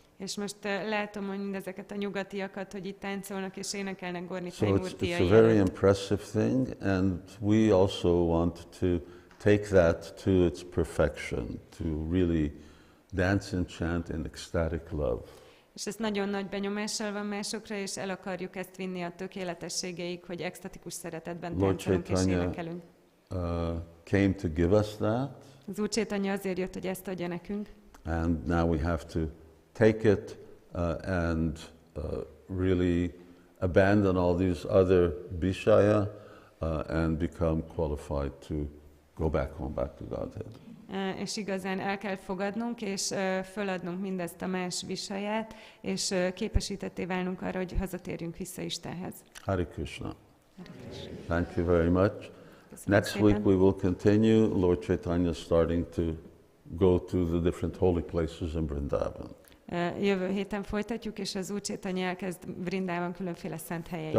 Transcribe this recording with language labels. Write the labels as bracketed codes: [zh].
[hu] És most látom, hogy mindezeket a nyugatiakat, hogy itt táncolnak és énekelnek Gaura [en] So it's a very impressive thing, and we also want to take that to its perfection, to really dance and chant in ecstatic love. [hu] És ez nagyon nagy benyomással van másokra, és el akarjuk ezt vinni a tökéletességeig, hogy extatikus szeretetben táncolunk és énekelünk. [en] Came to give us that. [hu] Az Úr Caitanya azért jött, hogy ezt adja nekünk. [en] And now we have to take it and really abandon all these other vishaya and become qualified to go back home, back to Godhead. [hu] És igazán el kell fogadnunk, és föladnunk mindezt a más visaját, és képesítetté válnunk arra, hogy hazatérjünk vissza Istenhez. [en] Hare Krishna. Thank you very much. Next week we will continue. Lord Caitanya is starting to go to the different holy places in Vṛndāvana. [hu] Jövő héten folytatjuk, és az Úr Caitanya elkezd Vṛndāvan különféle szent helyeire